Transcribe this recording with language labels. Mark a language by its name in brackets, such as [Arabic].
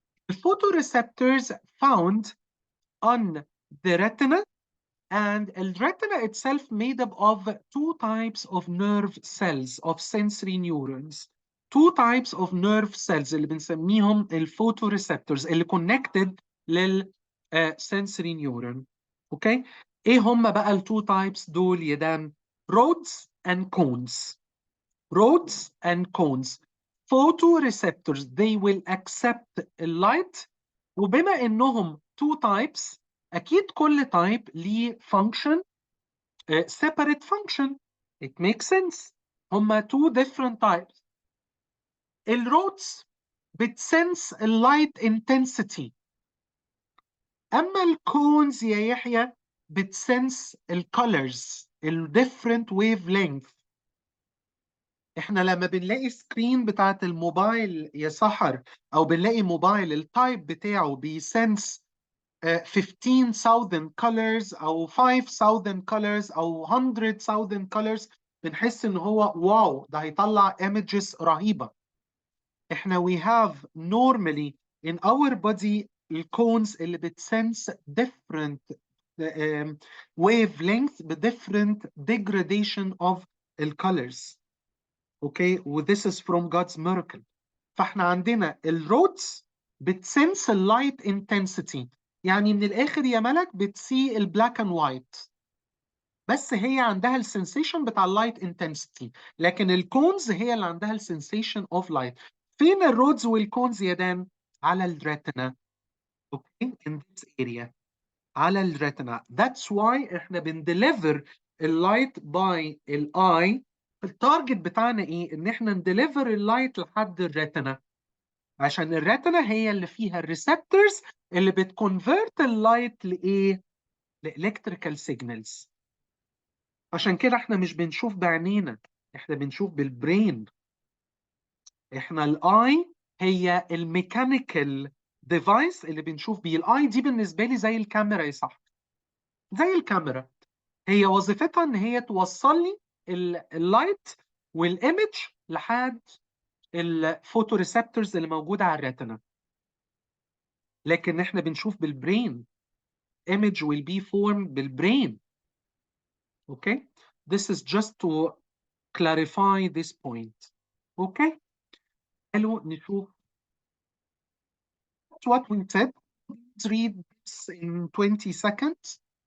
[English] الفوتوريسبتورز found on the retina, and the retina itself made up of two types of nerve cells of sensory neurons. Two types of nerve cells [Arabic] اللي بنسميهم الفوتوريسبتورز اللي [English] connected لل sensory neuron. [Arabic] اوكي ايه هم بقى التو تايبس دول يا دان؟ [English] rods and cones. rods and cones. photoreceptors they will accept light، [Arabic] وبما انهم [English] two types اكيد كل type ليه function separate function. it makes sense. [Arabic] هما [English] two different types. [Arabic] الrods بتسنس اللايت intensity، اما الكونز يا يحيى بتسنس الكولرز الديفرنت ويف لينث. احنا لما بنلاقي سكرين بتاعت الموبايل يا سحر او بنلاقي موبايل التايب بتاعه بيسنس 15,000 colors او 5,000 colors او 100,000 colors، بنحس ان هو واو ده هيطلع images رهيبة. [English] احنا we have normally in our body [Arabic] الكونز اللي بتسنس [English] different wavelength ب different degradation of الcolors. Okay و this is from God's miracle. [Arabic] فاحنا عندنا الرودز بتسنس اللايت intensity، يعني من الاخر يا ملك بتسي البلاك اند وايت، بس هي عندها السنسيشن بتاع اللايت intensity، لكن الكونز هي اللي عندها السنسيشن اوف لايت. فين الرودز والكونز يا دان؟ على الريتنا. [English] okay in this area [Arabic] على الريتنا. [English] That's why [Arabic] احنا بندeliver اللايت باي الاي. التارجت بتاعنا ايه؟ ان احنا نديليفر اللايت لحد الريتنا، عشان الريتنا هي اللي فيها الريسبتورز اللي بتكونفرت اللايت لايه؟ لالكتريكال سيجنالز. عشان كده احنا مش بنشوف بعينينا، احنا بنشوف بالبرين. احنا الاي هي الميكانيكال ديفايس اللي بنشوف بيه. الاي دي بالنسبه لي زي الكاميرا يا صاحبي، زي الكاميرا. هي وظيفتها ان هي توصل لي اللايت والايمج لحد الفوتو ريسبتورز اللي موجوده على الريتنا. لكن احنا بنشوف بالبرين. [English] image will be formed بالبرين. okay this is just to clarify this point. okay [Arabic] حلو. نشوف [English] what we said. Let's read this in 20 seconds.